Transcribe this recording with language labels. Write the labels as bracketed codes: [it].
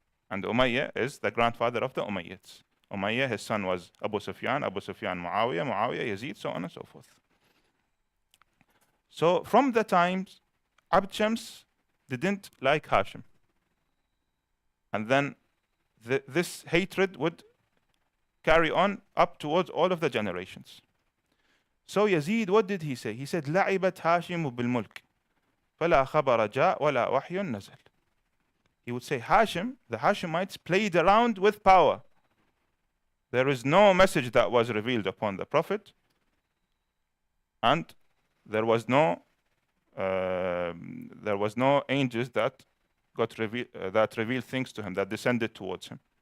[en] And Umayyah is the grandfather of the Umayyads. Umayyah, his son was Abu Sufyan Muawiyah, Muawiyah, Yazid, so on and so forth. So from the times, Abd Shams didn't like Hashim. And then this hatred would carry on up towards all of the generations. So Yazid, what did he say? [ar] He said, لعبت هاشم بالملك فلا خبر جاء ولا وحي نزل. [en] He would say, Hashim, the Hashemites played around with power. There is no message that was revealed upon the Prophet, and there was no angels that revealed things to him, that descended towards him.